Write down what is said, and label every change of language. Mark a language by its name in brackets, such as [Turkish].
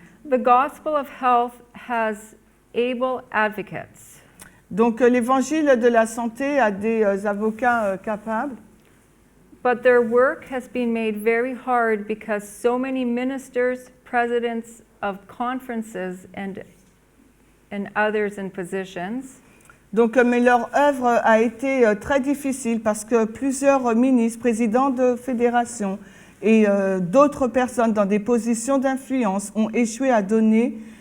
[English] The gospel of health has able advocates. [French] Donc, l'évangile de la santé a des avocats capables. [English] But their work has been made very hard because so many ministers, presidents of conferences, and and others in positions. [French] Donc, mais leur œuvre a été très difficile parce que plusieurs ministres, présidents de fédérations et d'autres personnes dans des positions d'influence ont échoué à donner